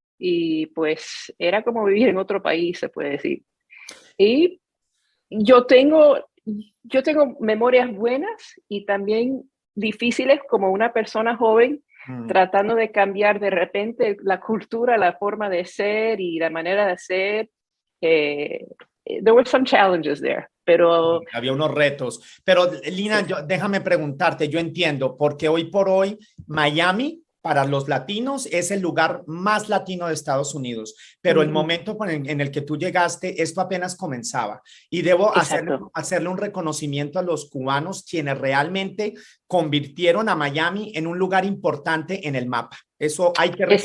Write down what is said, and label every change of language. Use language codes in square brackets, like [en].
[es] Y pues era como vivir en otro país, se puede decir. Y yo tengo, yo tengo memorias buenas y también difíciles como una persona joven Mm. tratando de cambiar de repente la cultura, la forma de ser y la manera de ser. [en] Eh, there were some challenges there, [es] pero Había unos retos, pero Lina, sí. déjame preguntarte, yo entiendo, porque hoy por hoy Miami para los latinos es el lugar más latino de Estados Unidos, pero el Ujú, momento en el que tú llegaste, esto apenas comenzaba y debo exacto. hacerle un reconocimiento a los cubanos quienes realmente convirtieron a Miami en un lugar importante en el mapa. Eso hay que reconocerlo.